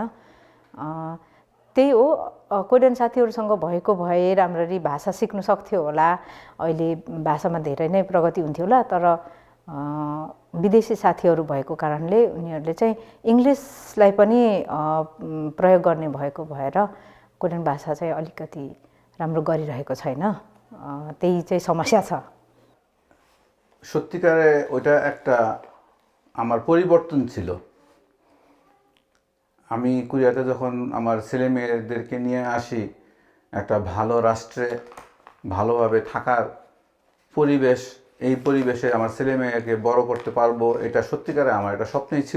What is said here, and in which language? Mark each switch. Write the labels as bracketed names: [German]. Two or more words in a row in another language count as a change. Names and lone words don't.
[Nepali] त्यही हो, कोरियन साथीहरूसँग भएको भए राम्ररी भाषा सिक्नु सक्थ्यो होला, अहिले भाषामा धेरै नै प्रगति हुन्थ्यो होला। तर विदेशी साथीहरू भएको कारणले उनीहरूले चाहिँ इङ्ग्लिसलाई पनि प्रयोग गर्ने भएको भएर कोरियन भाषा चाहिँ अलिकति राम्रो गरिरहेको छैन। त्यही चाहिँ समस्या छ। [Bangla] সত্যিকারে ওটা একটা আমার পরিবর্তন ছিল। আমি কোরিয়াতে যখন আমার ছেলে মেয়েদেরকে নিয়ে আসি, একটা ভালো রাষ্ট্রে ভালোভাবে থাকার পরিবেশ, এই পরিবেশে আমার ছেলে মেয়েকে বড় করতে পারবো, এটা সত্যিকারে আমার একটা স্বপ্নই ছিল।